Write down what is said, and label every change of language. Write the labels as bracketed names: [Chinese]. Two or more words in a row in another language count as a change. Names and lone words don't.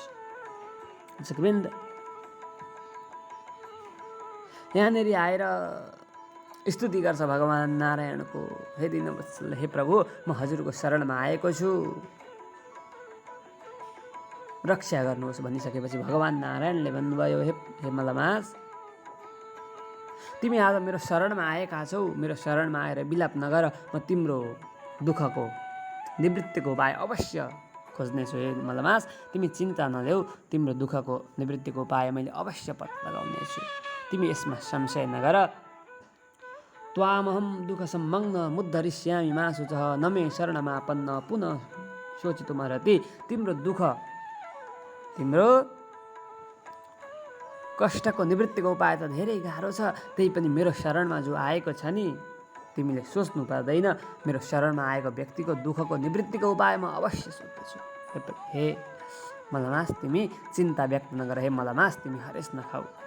[Nepali] दर्शकवृन्द, यहाँनिर आएर स्तुति गर्छ भगवान् नारायणको, हे दीनवत्सल, हे प्रभु, म हजुरको शरणमा आएको छु, रक्षा गर्नुहोस् भनिसकेपछि भगवान् नारायणले भन्नुभयो, हे मलमास, तिमी आज मेरो शरणमा आएका छौ, मेरो शरणमा आएर विलाप नगर, म तिम्रो दुःखको निवृत्तिको उपाय अवश्य खोज्नेछु। हे मलमास, तिमी चिन्ता नदेऊ, तिम्रो दुःखको निवृत्तिको उपाय मैले अवश्य पत्ता लगाउनेछु, तिमी यसमा संशय नगर। [Sanskrit] त्वामहं दुःख सम्मग्न मुद्धरिष्यामि मा शुचः न मे शरणमापन्न पुनः शोचितुमर्हति। [Nepali] तिम्रो दुःख, तिम्रो कष्टको निवृत्तिको उपाय त धेरै गाह्रो छ, त्यही पनि मेरो शरणमा जो आएको छ नि, तिमीले सोच्नु पर्दैन, मेरो शरणमा आएको व्यक्तिको दुःखको निवृत्तिको उपाय म अवश्य सोध्दछु। हे मलमास, तिमी चिन्ता व्यक्त नगर, हे मलमास, तिमी हरेस नखाऊ।